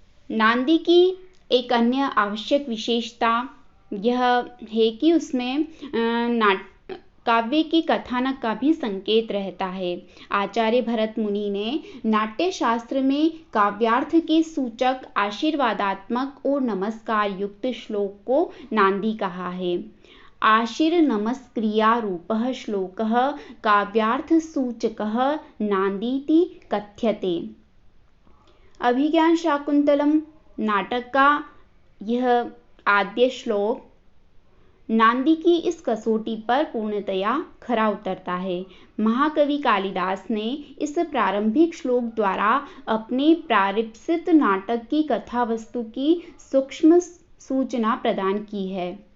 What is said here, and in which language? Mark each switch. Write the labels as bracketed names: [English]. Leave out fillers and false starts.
[Hindi] नांदी की एक अन्य आवश्यक विशेषता यह है कि उसमें काव्य की कथानक का भी संकेत रहता है। आचार्य भरत मुनि ने नाट्य शास्त्र में काव्यार्थ के सूचक आशीर्वादात्मक और नमस्कार युक्त श्लोक को नांदी कहा है। [Sanskrit] आशीर नमस्क्रिया रूपः श्लोकः काव्यार्थ सूचकः नांदीति कथ्यते। [Hindi] अभिज्ञान शाकुंतलम नाटक का यह आद्य श्लोक नांदी की इस कसौटी पर पूर्णतया खरा उतरता है। महाकवि कालिदास ने इस प्रारंभिक श्लोक द्वारा अपने प्रारंभिक नाटक की कथा वस्तु की सूक्ष्म सूचना प्रदान की है।